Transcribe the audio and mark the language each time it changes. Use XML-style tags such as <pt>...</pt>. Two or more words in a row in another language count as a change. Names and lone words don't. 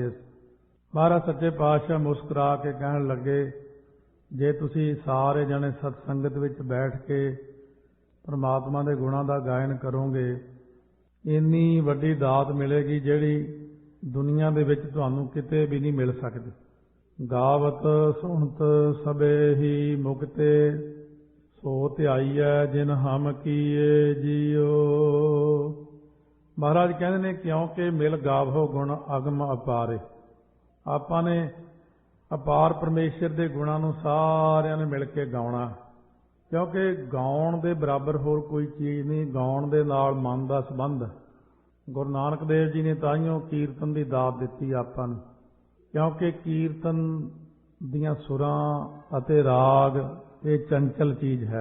<pa>ਮਹਾਰਾਜ ਸੱਚੇ ਪਾਤਸ਼ਾਹ ਮੁਸਕੁਰਾ ਕੇ ਕਹਿਣ ਲੱਗੇ, ਜੇ ਤੁਸੀ ਸਾਰੇ ਜਣੇ ਸਤਸੰਗਤ ਵਿੱਚ ਬੈਠ ਕੇ ਪਰਮਾਤਮਾ ਦੇ ਗੁਣਾਂ ਦਾ ਗਾਇਨ ਕਰੋਗੇ, ਇੰਨੀ ਵੱਡੀ ਦਾਤ ਮਿਲੇਗੀ ਜਿਹੜੀ ਦੁਨੀਆ ਦੇ ਵਿੱਚ ਤੁਹਾਨੂੰ ਕਿਤੇ ਭੀ ਨਹੀਂ ਮਿਲ ਸਕਦੀ। ਗਾਵਤ ਸੁਣਤ ਸਭੇ ਹੀ ਮੁਕਤੇ, ਸੋ ਧਿਆਈਐ ਜਿਨ ਹਮ ਕੀਏ ਜੀਉ। ਮਹਾਰਾਜ ਕਹਿੰਦੇ ਨੇ, ਕਿਉਂਕਿ ਮਿਲ ਗਾਵੋ ਗੁਣ ਅਗਮ ਅਪਾਰੇ। ਆਪਾਂ ਨੇ ਅਪਾਰ ਪਰਮੇਸ਼ਰ ਕੇ ਗੁਣਾਂ ਨੂੰ ਸਾਰਿਆਂ ਨੇ ਮਿਲ ਕੇ ਗਾਉਣਾ, ਕਿਉਂਕਿ ਗਾਉਣ ਦੇ ਬਰਾਬਰ ਹੋਰ ਕੋਈ ਚੀਜ਼ ਨਹੀਂ। ਗਾਉਣ ਦੇ ਨਾਲ</pa> <hi>मन का संबंध</hi> <pa>ਗੁਰੂ ਨਾਨਕ ਦੇਵ ਜੀ ਨੇ ਤਾਹੀਓਂ ਕੀਰਤਨ ਕੀ ਦਾਤ ਦਿੱਤੀ ਆਪਾਂ ਨੂੰ, ਕਿਉਂਕਿ ਕੀਰਤਨ ਦੀਆਂ ਸੁਰਾਂ ਅਤੇ ਰਾਗ</pa> <hi>ये चंचल चीज़ है।</hi>